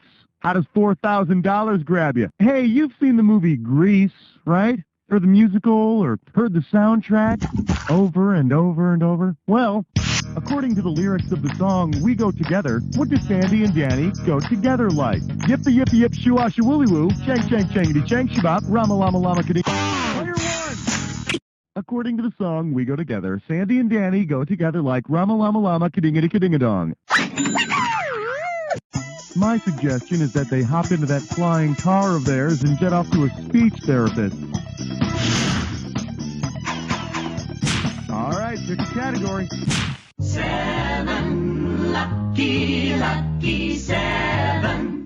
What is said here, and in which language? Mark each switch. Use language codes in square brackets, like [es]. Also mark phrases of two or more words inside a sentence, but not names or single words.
[en] How does $4,000 grab you? Hey, you've seen the movie Grease, right? Or the musical, or heard the soundtrack over and over and over? Well, according to the lyrics of the song We Go Together, what do Sandy and Danny go together like? Yippee yippee yip shoo-ah shoo-willy woo, chang chang changity chang shibop, rama lama lama kading. Player 1! According to the song We Go Together, Sandy and Danny go together like rama lama lama kadingity kadingadong. My suggestion is that they hop into that flying car of theirs and jet off to a speech therapist. All right, pick a category. 7, lucky 7.